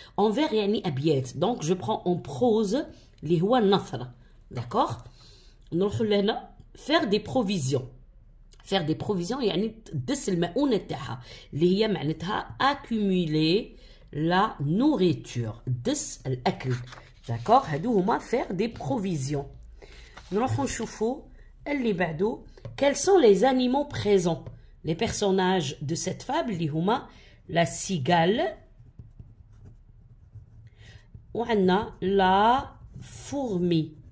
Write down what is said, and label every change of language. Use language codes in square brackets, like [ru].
[fr] En vers, [ar] yani abiyat. [fr] Donc je prends en prose [ar] li huwa nathra. [fr] D'accord? [ar] نروحوا لهنا [fr] faire des provisions. Faire des provisions [ar] يعني تدس المؤونة تاعها اللي هي معناتها [fr] accumuler la nourriture. [ar] دس الأكل. [fr] D'accord? [ar] هادو هما [fr] faire des provisions. [ar] نروحوا نشوفوا اللي بعدو. [fr] Quels sont les animaux présents? Les personnages de cette fable [ar] اللي هما [fr] la cigale [ar] وعندنا [fr] la fourmi.